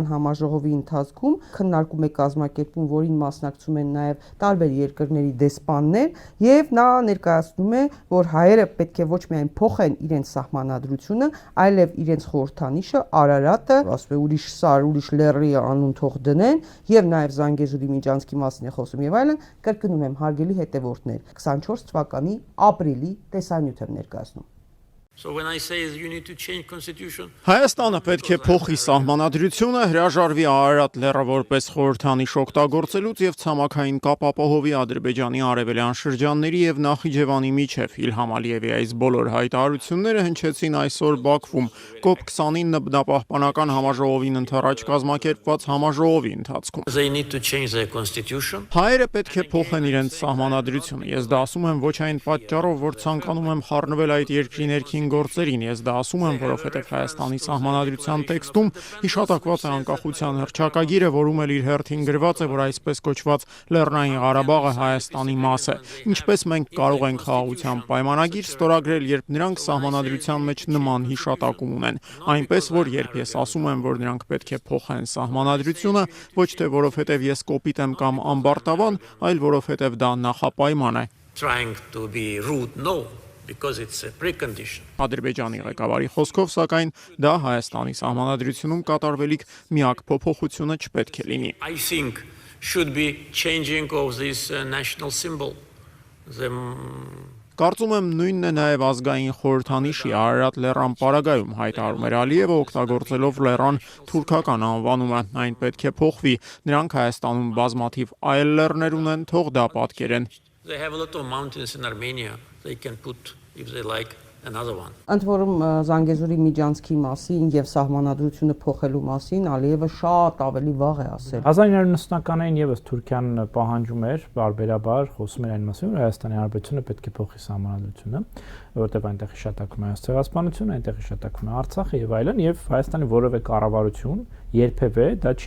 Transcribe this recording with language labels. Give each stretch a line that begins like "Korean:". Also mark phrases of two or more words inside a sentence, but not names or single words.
Armenian: համաժողովի ընթացքում քննարկում է կազմակերպում, որին մասնակցում են նաև տարբեր երկրների դեսպաններ, եւ նա ներկայացնում է, որ հայերը պետք է ոչ միայն փոխեն իրենց սահմանադրությունը, այլև իրենց խորհրդանիշը Արարատը, ասում է ուրիշ սար, ուրիշ լեռի անուն թող դնեն, եւ նաև Զանգեզուրի միջանցքի մասին է խոսում եւ այլն, կրկնում եմ հարգելի հետևորդներ, 24 թվականի ապրիլի տեսանյութ եմ ներկայացնում։
English: So when I say you need to change constitution,
Armenian: Հայաստանը պետք է փոխի սահմանադրությունը, հրաժարվի Արարատ լեռը որպես խորհրդանիշ օգտագործելուց եւ ցամաքային կապ ապահովի Ադրբեջանի արևելյան շրջանների եւ Նախիջևանի միջև։ Իլհամ Ալիևի այս բոլոր հայտարարությունները հնչեցին այսօր Բաքվում COP29 բնապահպանական համաժողովին ընթരാճ կազմակերպված համաժողովի ընթացքում։
English: they need to change their constitution.
Armenian: Հայերը պետք է փոխեն իրենց սահմանադրությունը։ Ես դա ասում եմ ոչ այն պատճառով, որ ցանկանում եմ խառնվել այդ երկրի ներքին գործերին, ես դա ասում եմ, որովհետև Հայաստանի սահմանադրության տեքստում հիշատակված է անկախության հռչակագիրը, որում էլ իր հերթին գրված է, որ այսպես կոչված Լեռնային Ղարաբաղը Հայաստանի մաս է։ Ինչպես մենք կարող ենք խաղաղության պայմանագիր ստորագրել, երբ նրանք սահմանադրության մեջ նման հիշատակում ունեն, այնպես որ երբ ես ասում եմ, որ նրանք պետք է փոխեն սահմանադրությունը, ոչ թե որովհետև ես կոպիտ եմ կամ ամբարտավան, այլ որովհետև դա նախապայման է։
English: Trying to be rude, no, because it's a precondition.
Armenian: Ադրբեջանի ղեկավարի խոսքով, սակայն դա Հայաստանի սահմանադրությունում կատարվելիք միակ փոփոխությունը չպետք է լինի։
English: I think should be changing of this national symbol.
Armenian: Կարծում եմ նույնն է նաև ազգային խորհրդանիշի Արարատ լեռան պարագայում, հայտարարում էր Ալիևը օգտագործելով լեռան թուրքական անվանումը, այն պետք է փոխվի, նրանք Հայաստանում բազմաթիվ այլ լեռներ ունեն, թող դա պատկերեն։
English: They have a lot of mountains in Armenia. They can put, if they like, another one.
Armenian: Ընդ որում Զանգեզուրի միջանցքի մասին եւ սահմանադրությունը փոխելու մասին Ալիևը շատ ավելի վաղ է ասել։ 1990-ականներին եւս Թուրքիան պահանջում էր բարբերաբար խոսում էր այն մասին, որ Հայաստանի Հանրապետությունը պետք է փոխի սահմանադրությունը, որովհետեւ այնտեղ հիշատակվում է ցեղասպանությունը, այնտեղ հիշատակվում է Արցախը եւ այլն, եւ Հայաստանի որևէ կառավարություն երբևէ դա չի